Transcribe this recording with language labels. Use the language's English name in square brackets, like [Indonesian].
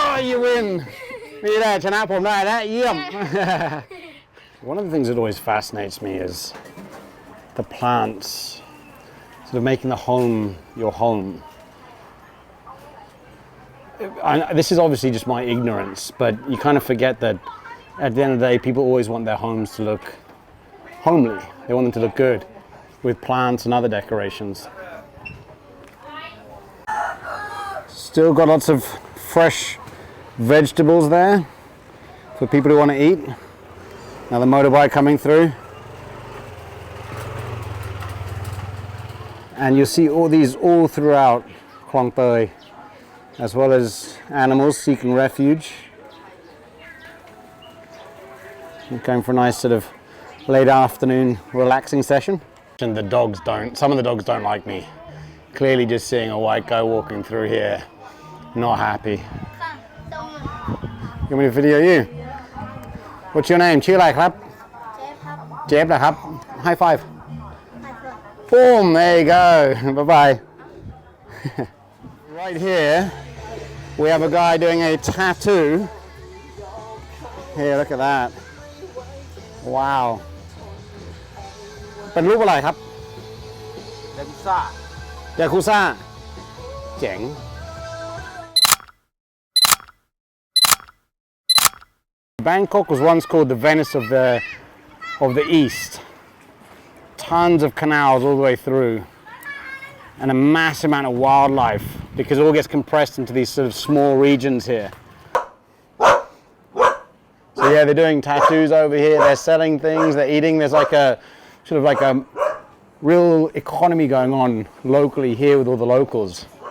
[English] You win [Thai] นี่แหละชนะผมได้แล้วเยี่ยม [English] One of the things that always fascinates me is the plants sort of making the home your home. This is obviously just my ignorance, but you kind of forget that at the end of the day, people always want their homes to look homely. They want them to look good with plants and other decorations. Still got lots of fresh vegetables there for people who want to eat. Another motorbike coming through. And you'll see all these all throughout Khlong Toei, as well as animals seeking refuge. I'm going for a nice sort of late afternoon relaxing session. And the dogs some of the dogs don't like me. Clearly just seeing a white guy walking through here, not happy. You want me to video you? What's your name? [Thai] ชื่ออะไรครับ เจฟนะครับ [English] High five. Boom, there you go. Bye-bye. Right here, we have a guy doing a tattoo. Here, look at that. Wow. [Thai] เป็นรูปอะไรครับยากุซ่ายากุซ่าเจ๋ง [English] Bangkok was once called the Venice of the East. Tons of canals all the way through, and a massive amount of wildlife because it all gets compressed into these sort of small regions here. So yeah, they're doing tattoos over here, they're selling things, they're eating. There's like a sort of like a real economy going on locally here with all the locals.